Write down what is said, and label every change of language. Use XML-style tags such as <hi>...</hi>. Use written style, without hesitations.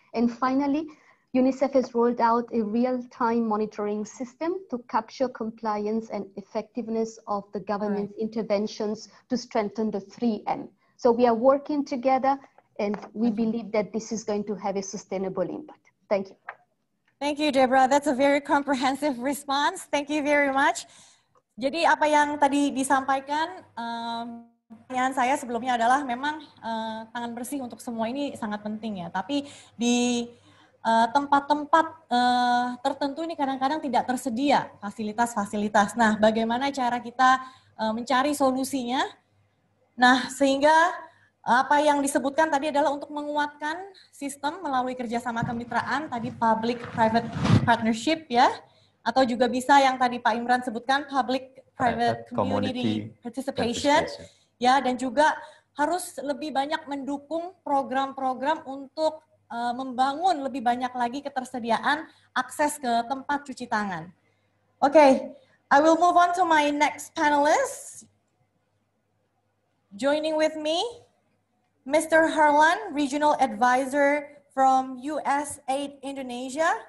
<en>And finally, UNICEF has rolled out a real-time monitoring system to capture compliance and effectiveness of the government's interventions to strengthen the 3M. So we are working together, and we believe that this is going to have a sustainable impact. Thank you. Thank you, Deborah. That's a very comprehensive response. Thank you very much.</en> <id>Jadi apa yang tadi disampaikan, pertanyaan saya sebelumnya adalah memang tangan bersih untuk semua ini sangat penting ya. Tapi di tempat-tempat tertentu ini kadang-kadang tidak tersedia fasilitas-fasilitas. Nah, bagaimana cara kita mencari solusinya? Nah, sehingga apa yang disebutkan tadi adalah untuk menguatkan sistem melalui kerjasama kemitraan, tadi public-private partnership ya, atau juga bisa yang tadi Pak Imran sebutkan public-private community participation, ya, dan juga harus lebih banyak mendukung program-program untuk membangun lebih banyak lagi ketersediaan akses ke tempat cuci tangan.</id> <en>Okay, I will move on to my next panelist. Joining with me, Mr. Harlan, Regional Advisor from USAID Indonesia.</en>